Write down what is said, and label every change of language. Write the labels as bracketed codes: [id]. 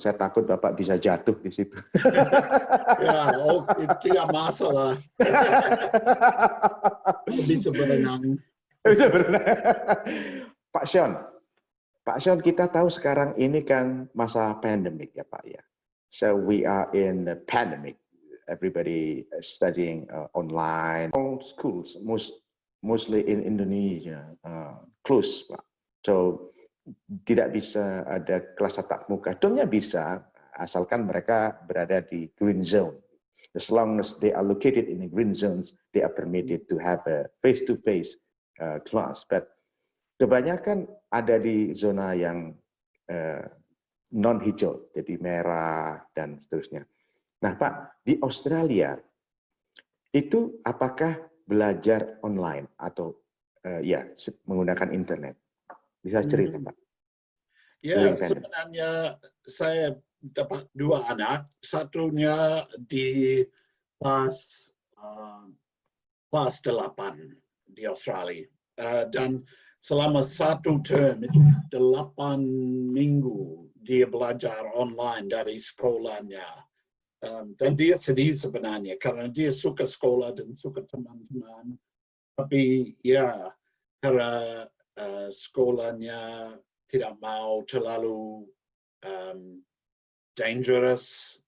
[id] Saya takut Bapak bisa jatuh di situ. Ya, tidak masalah. Bisa berenang. Bisa berenang. Pak Sean, kita tahu sekarang ini kan masa pandemik ya Pak ya. [en] So we are in the pandemic. Everybody studying online. All schools, mostly in Indonesia, close Pak. So [id] tidak bisa ada kelas tatap muka. Dongnya bisa, asalkan mereka berada di green zone. [en] As long as they are located in the green zones, they are permitted to have a face-to-face class. [id] But kebanyakan ada di zona yang non-hijau, jadi merah dan seterusnya. Nah, Pak, di Australia itu apakah belajar online atau ya menggunakan internet? Bisa cerita, Pak? Ya, sebenarnya saya dapat 2 anak. Satunya di kelas 8 di Australia. Dan selama 1 term itu 8 minggu dia belajar online dari sekolahnya. Dan dia sedih sebenarnya karena dia suka sekolah dan suka teman-teman. Tapi ya, karena sekolahnya tidak mau terlalu dangerous.